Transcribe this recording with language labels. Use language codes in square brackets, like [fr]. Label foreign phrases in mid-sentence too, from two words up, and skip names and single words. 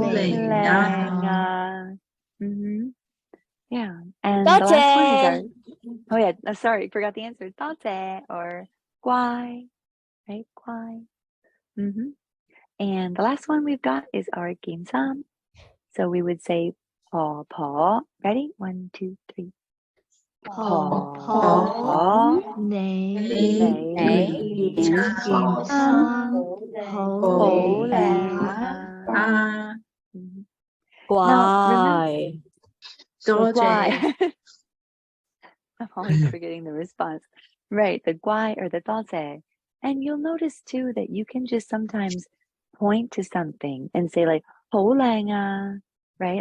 [en] lang. Yeah. And Tốt the last one is chê. oh yeah, sorry, forgot the answer. Taoze or guai, right? Guai. And the last one we've got is our ginsam. So we would say paw. Ready? 1, 2, 3. [nan] Paw, ho lang. [en] Now remember, guai. I'm always forgetting the response. Right, the guai or the daoze. And you'll notice too that you can just sometimes point to something and say like [nan] ho lang, [en] right?